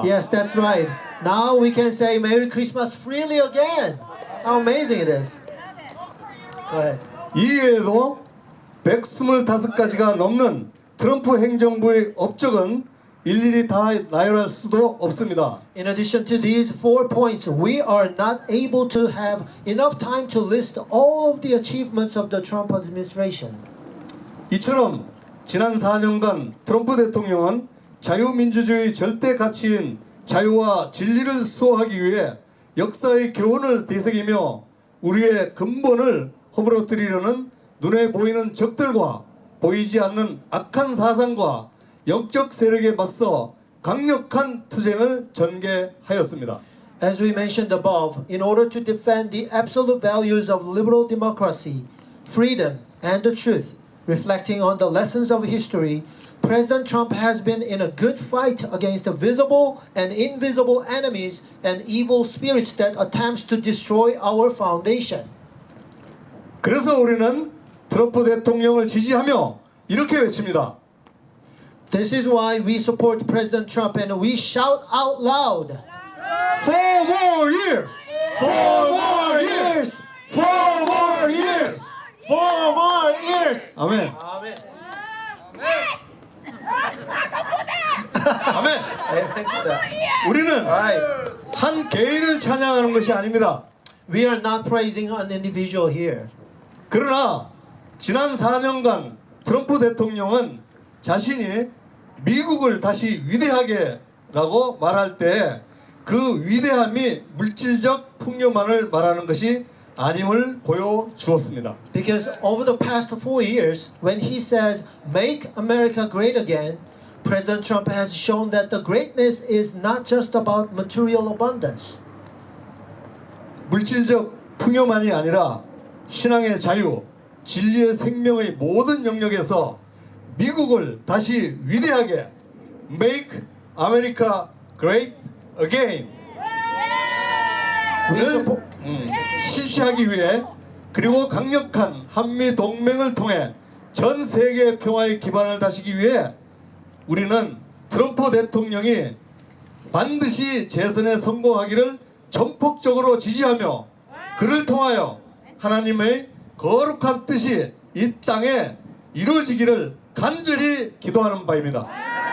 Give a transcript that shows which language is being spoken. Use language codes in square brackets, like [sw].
[en] Yes, that's right. Now we can say Merry Christmas freely again. How amazing it is. Go ahead. [ko] 이외에도 125가지가 넘는 트럼프 행정부의 업적은 일일이 다 나열할 수도 없습니다. [en] In addition to these 4 points, we are not able to have enough time to list all of the achievements of the Trump administration. [ko] 이처럼 지난 4년간 트럼프 대통령은 자유민주주의 절대 가치인 자유와 진리를 수호하기 위해 역사의 교훈을 되새기며 우리의 근본을 허물어뜨리려는 눈에 보이는 적들과 보이지 않는 악한 사상과 영적 세력에 맞서 강력한 투쟁을 전개하였습니다. [en] As we mentioned above, in order to defend the absolute values of liberal democracy, freedom, and the truth, reflecting on the lessons of history, President Trump has been in a good fight against the visible and invisible enemies and evil spirits that attempts to destroy our foundation. [ko] 그래서 우리는 트럼프 대통령을 지지하며 이렇게 외칩니다. [en] This is why we support President Trump and we shout out loud. 4 more years! 4 more years! 4 more years! 4 more years. [ko] 아멘. [en] Amen. [ko] 아멘. [en] Amen to that. [ko] 우리는 [en] Right. [ko] 한 개인을 찬양하는 것이 아닙니다. [en] We are not praising an individual here. [ko] 그러나 지난 4년간 트럼프 대통령은 자신이 미국을 다시 위대하게라고 말할 때 그 위대함이 물질적 풍요만을 말하는 것이 아님을 보여주었습니다. [en] Because over the past 4 years, when he says, "Make America great again," President Trump has shown that the greatness is not just about material abundance. [ko] 물질적 풍요만이 아니라 신앙의 자유, 진리의 생명의 모든 영역에서 미국을 다시 위대하게 [en] Make America Great Again [ko] 을 실시하기 위해 그리고 강력한 한미 동맹을 통해 전 세계 평화의 기반을 다시기 위해 우리는 트럼프 대통령이 반드시 재선에 성공하기를 전폭적으로 지지하며 그를 통하여 하나님의 거룩한 뜻이 이 땅에 이루어지기를 간절히 기도하는 바입니다.